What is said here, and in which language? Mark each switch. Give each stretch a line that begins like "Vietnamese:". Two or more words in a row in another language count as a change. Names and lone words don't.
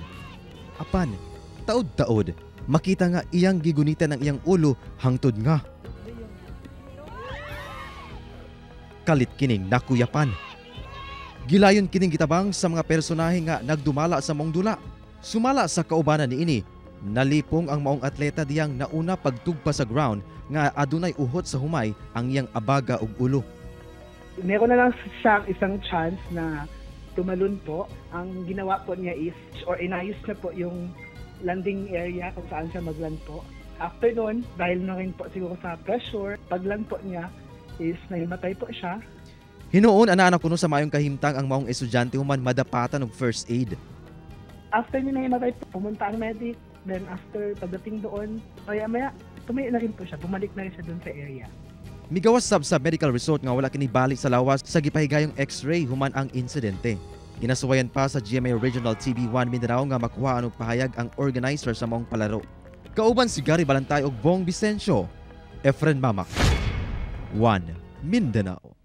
Cebuano: Apan, taod-taod, makita nga iyang gigunitan ang iyang ulo hangtod nga kalit kining nakuyapan. Gilayon kining gitabang sa mga personahe nga nagdumala sa maong dula. Sumala sa kaubanan niini, nalipong ang maong atleta diyang nauna pagtugpa sa ground nga adunay uhot sa humay ang iyang abaga ug ulo.
Filipino: Meron na lang siyang isang chance na tumalon po. Ang ginawa po niya is, or inayos na po yung
English: landing area
Filipino: kung saan siya magland po. After nun, dahil na rin po siguro sa pressure, pagland po niya is nahimatay po siya.
Cebuano: Hinuon ana kuno sa mayong kahimtang ang maong estudyante human madapatan og
English: first aid.
Filipino: After niya nahimatay po, pumunta ang medic. Then after pagdating doon, maya tumayo na rin po siya, bumalik na rin siya doon sa area.
Cebuano: Migawas sab sa
English: medical resort
Cebuano: nga wala kini balik sa lawas sa gipahigayong x-ray human ang insidente. Ginasuwayan pa sa GMA Regional TV1 Mindanao nga makuha og pahayag ang organizer sa maong palaro. Kauban si Gary Balantay ug Bong Vicencio. Efren Mamak, 1 Mindanao.